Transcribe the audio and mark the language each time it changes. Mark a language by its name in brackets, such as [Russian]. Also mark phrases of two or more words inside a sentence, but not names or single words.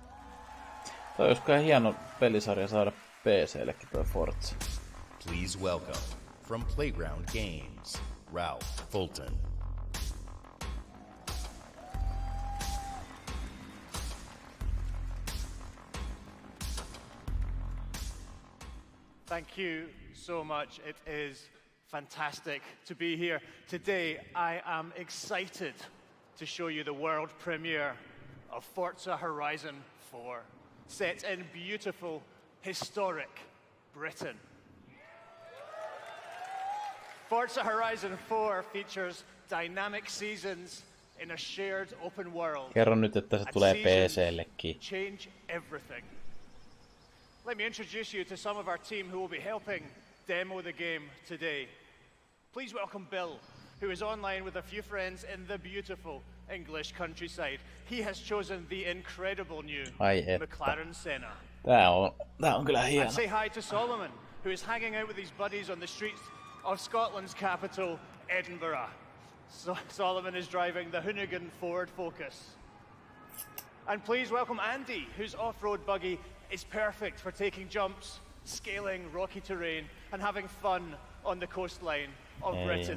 [Finnish] Toi olisi kai hieno pelisarja saada PC:llekin toi Forza. [English] Please welcome, from Playground Games, Ralph Fulton. Thank you so much. It is fantastic to be here. Today, I am excited to show you the world premiere of Forza Horizon 4, set in beautiful, historic Britain. Forza Horizon 4 features dynamic seasons in a shared open world. [Finnish] Kerro nyt, että se tulee PC:llekin. [English] Change everything. Let me introduce you to some of our team who will be helping demo the game today. Please welcome Bill, who is online with a few friends in the beautiful English countryside. He has chosen the incredible new McLaren Senna. [Finnish] Tää on kyllä hieno. [English] And say hi to Solomon, who is hanging out with his buddies on the streets of Scotland's capital, Edinburgh. Solomon is driving the Hoonigan Ford Focus. And please welcome Andy, whose off-road buggy is perfect for taking jumps, scaling rocky terrain, and having fun on the coastline of Britain.